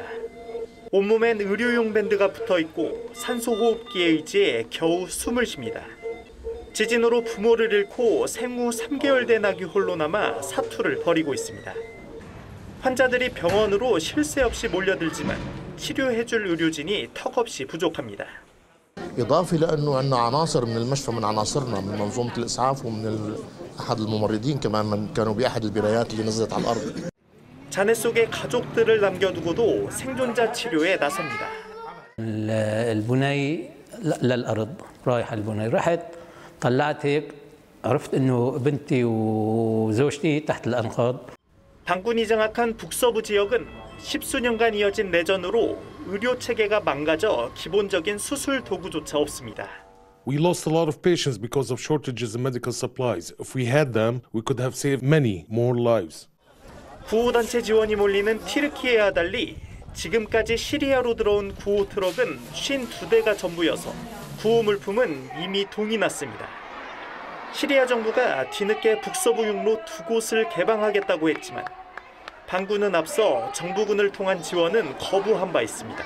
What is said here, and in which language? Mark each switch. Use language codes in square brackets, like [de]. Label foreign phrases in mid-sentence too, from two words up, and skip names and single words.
[ko] 온몸엔 의료용 밴드가 붙어 있고 산소호흡기에 의지해 겨우 숨을 쉽니다. 지진으로 부모를 잃고 생후 3개월 된 아기 홀로 남아 사투를 벌이고 있습니다. 환자들이 병원으로 쉴 새 없이 몰려들지만 치료해줄 의료진이 턱없이 부족합니다. [ar] إضافة لأنه عندنا عناصر من المشفى من عناصرنا من منظومة الإسعاف ومن أحد الممرضين كمان من كانوا بأحد البنايات اللي نزلت على الأرض. [ko] 잔해 속에 가족들을 남겨두고도 생존자 치료에 나섭니다. [ar] البناية للأرض رايح البناية رحت طلعت هيك عرفت إنه بنتي وزوجتي تحت الأنقاض. [ko] 방군이 장악한 북서부 지역은 10수년간 이어진 내전으로 의료 체계가 망가져 기본적인 수술 도구조차 없습니다. [en] We lost a lot of patients because of shortages in medical supplies. If we had them, we could have saved many more lives. [ko] 구호단체 지원이 몰리는 튀르키예와 달리 지금까지 시리아로 들어온 구호 트럭은 52대가 전부여서 구호 물품은 이미 동이 났습니다. 시리아 정부가 뒤늦게 북서부 육로 2곳을 개방하겠다고 했지만 반군은 앞서 정부군을 통한 지원은 거부한 바 있습니다.